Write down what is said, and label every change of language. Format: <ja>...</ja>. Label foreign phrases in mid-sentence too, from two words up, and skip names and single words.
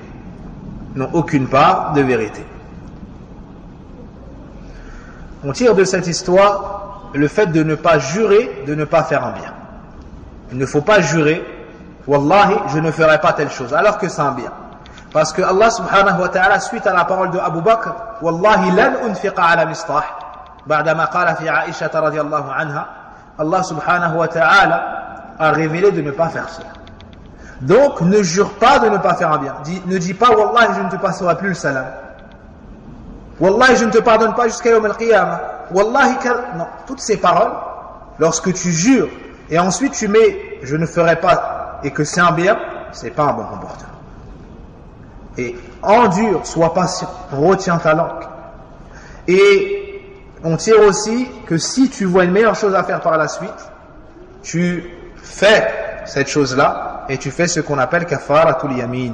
<fr>N'ont aucune part de vérité. On tire de cette histoire le fait de ne pas jurer, de ne pas faire un bien. Il ne faut pas jurer, Wallahi, je ne ferai pas telle chose, alors que c'est un bien. Parce que</fr> <ar>الله سبحانه وتعالى,</ar> <fr>suite à la parole de Abu Bakr,</fr> <ar>والله لن أنفق على مسطح بعدما قال في عائشة رضي الله عنها, الله سبحانه وتعالى</ar> <fr>a révélé de ne pas faire cela. Donc ne jure pas de ne pas faire un bien. Ne dis pas Wallahi je ne te passerai plus le salam. Wallahi je ne te pardonne pas jusqu'à</fr> <ar>يوم القيامة.</ar> <fr>Wallahi non, toutes ces paroles, lorsque tu jures et ensuite tu mets je ne ferai pas et que c'est un bien, c'est pas un bon comportement. Et endure, sois patient, retiens ta langue. Et on tire aussi que si tu vois une meilleure chose à faire par la suite, tu fais cette chose-là et tu fais ce qu'on appelle</fr> <ar>كفارة اليمين.</ar>